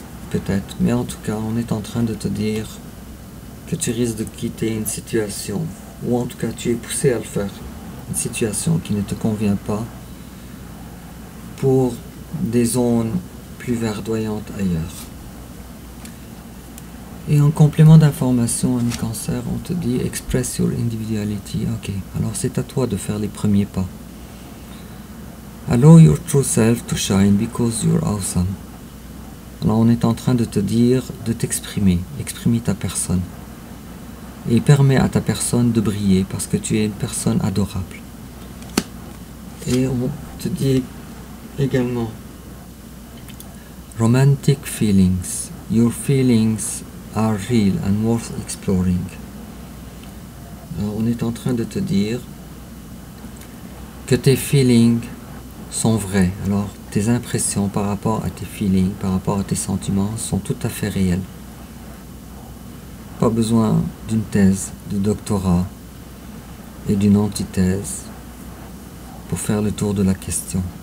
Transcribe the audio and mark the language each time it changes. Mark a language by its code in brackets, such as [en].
[fr] Peut-être, mais en tout cas, on est en train de te dire que tu risques de quitter une situation, ou en tout cas tu es poussé à le faire, une situation qui ne te convient pas, pour des zones plus verdoyantes ailleurs. Et en complément d'information, ami Cancer, on te dit [en] express your individuality. [fr] Ok, alors c'est à toi de faire les premiers pas. [en] Allow your true self to shine because you're awesome. [fr] Alors on est en train de te dire de t'exprimer, exprimer ta personne. Et permets à ta personne de briller parce que tu es une personne adorable. Et te dit également [en] romantic feelings. Your feelings are real and worth exploring. [fr] Alors, on est en train de te dire que tes feelings sont vrais. Alors, tes impressions par rapport à tes feelings, par rapport à tes sentiments sont tout à fait réels. Pas besoin d'une thèse de doctorat et d'une antithèse pour faire le tour de la question.